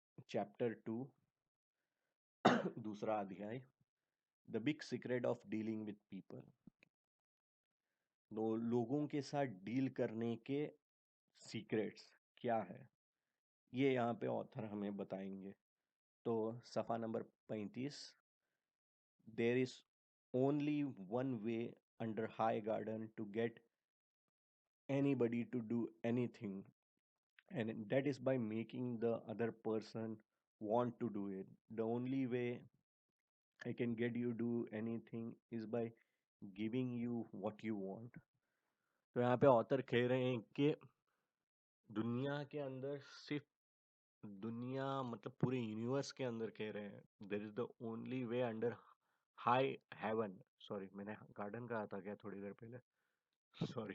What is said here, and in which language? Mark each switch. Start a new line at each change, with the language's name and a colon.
English: chapter 2
Hindi: दूसरा अध्याय,
English: The big secret of dealing with people.
Hindi: लोगों के साथ डील करने के सीक्रेट्स क्या है, ये यहाँ पे ऑथर हमें बताएंगे। तो सफ़ा number 35,
English: There is only one way under high garden to get anybody to do anything, and that is by making the other person want to do it. The only way I can get you do anything is by giving you what you want।
Hindi: तो यहाँ पे author कह रहे हैं कि दुनिया के अंदर सिर्फ दुनिया मतलब पूरे यूनिवर्स के अंदर कह रहे हैं
English: There is the only way under high heaven.
Hindi: Sorry, मैंने गार्डन कहा था क्या थोड़ी देर पहले? सॉरी।